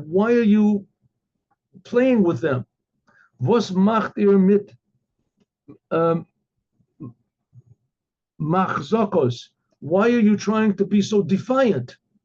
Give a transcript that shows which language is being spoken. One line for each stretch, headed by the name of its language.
English: Why are you playing with them?
Yiddish: Was macht ihr mit Machzokos?
English: Why are you trying to be so defiant?